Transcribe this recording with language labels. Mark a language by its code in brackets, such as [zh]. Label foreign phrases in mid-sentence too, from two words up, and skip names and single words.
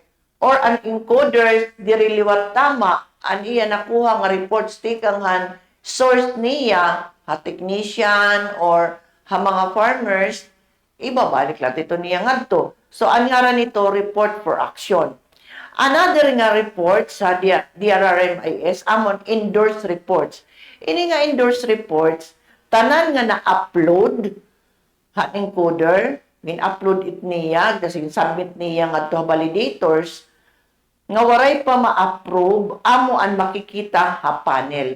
[war] Or ang encoders, diriliwat tama, ang iya nakuha nga reports tikanghan source niya, ha technician or ha mga farmers, ibabalik lang ito niya ngadto. So, ang ngaran nito, [en] report for action. [war] Another nga report sa DRRMIS, amon [en] endorsed reports. [war] Ini nga [en] endorsed reports, [war] tanan nga na-upload, ha encoder, min-upload it niya, kasi submit niya nga to validators, nga waray pa ma-approve, amo ang makikita ha panel.